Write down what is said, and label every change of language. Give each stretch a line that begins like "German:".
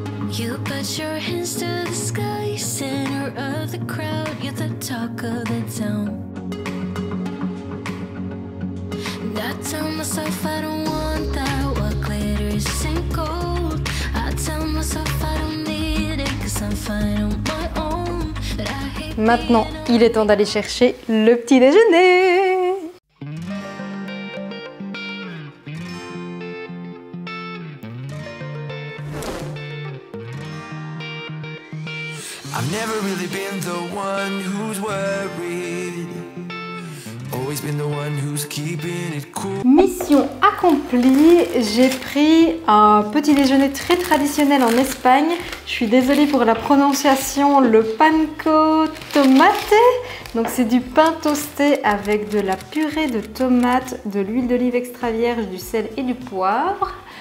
English: You put your hands to the sky, center of the crowd, you're the talk of the town. And I tell myself I don't want that, what glitters isn't gold. I tell myself I don't need it, cause I'm fine on my own. But I hate.
French: Maintenant, il est temps d'aller chercher le petit déjeuner.
English: I've never really been the one who's worried. Always been the one who's keeping it cool.
French: Mission accomplie, j'ai pris un petit déjeuner très traditionnel en Espagne. Je suis désolée pour la prononciation, le panko tomate. Donc c'est du pain toasté avec de la purée de tomates, de l'huile d'olive extra vierge, du sel et du poivre.